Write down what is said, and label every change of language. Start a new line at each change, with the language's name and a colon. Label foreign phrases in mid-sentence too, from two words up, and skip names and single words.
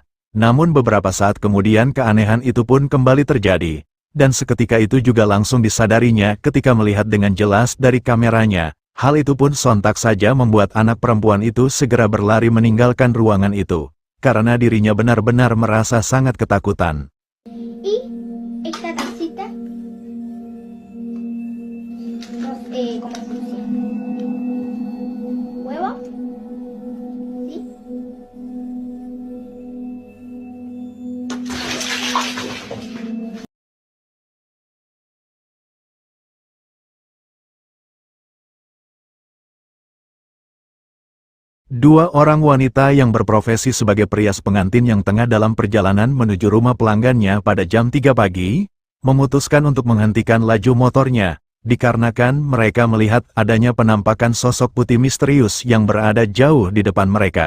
Indonesian: Namun beberapa saat kemudian keanehan itu pun kembali terjadi, dan seketika itu juga langsung disadarinya ketika melihat dengan jelas dari kameranya. Hal itu pun sontak saja membuat anak perempuan itu segera berlari meninggalkan ruangan itu, karena dirinya benar-benar merasa sangat ketakutan.
Spanish: Y esta tacita, como funciona. Huevo, ¿sí?
Indonesian: Dua orang wanita yang berprofesi sebagai perias pengantin yang tengah dalam perjalanan menuju rumah pelanggannya pada jam 3 pagi, memutuskan untuk menghentikan laju motornya, dikarenakan mereka melihat adanya penampakan sosok putih misterius yang berada jauh di depan mereka.